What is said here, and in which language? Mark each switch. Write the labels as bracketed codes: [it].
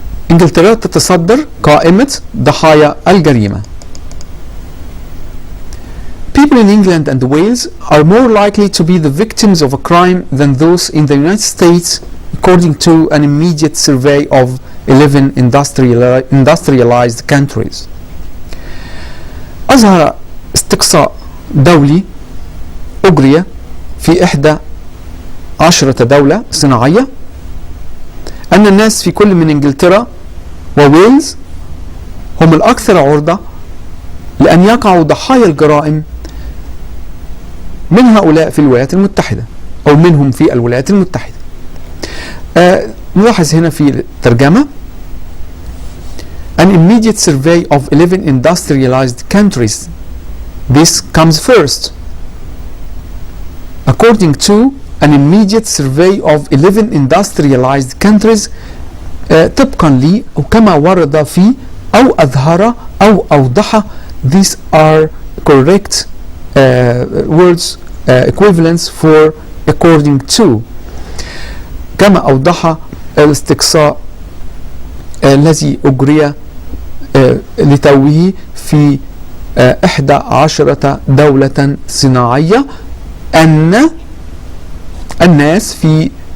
[ar] انجلترا تتصدر قائمة ضحايا الجريمة. [en] People in England and Wales are more likely to be the victims of a crime than those in the United States, according to an immediate survey of 11 industrialized countries. [ar] أظهر استقصاء دولي أجري في 11 دولة صناعية أن الناس في كل من إنجلترا وويلز هم الأكثر عرضة لأن يقعوا ضحايا الجرائم من هؤلاء في الولايات المتحدة أو منهم في الولايات المتحدة. نلاحظ هنا في الترجمة [en] An immediate survey of 11 industrialized countries. This comes first. According to an immediate survey of 11 industrialized countries [ar] طبقا لي وكما ورد في أو أظهر أو أوضح. [en] These are correct words equivalents for according to. [ar] كما أوضح الاستقصاء الذي أجري لتوه في 11 دولة صناعية أن الناس في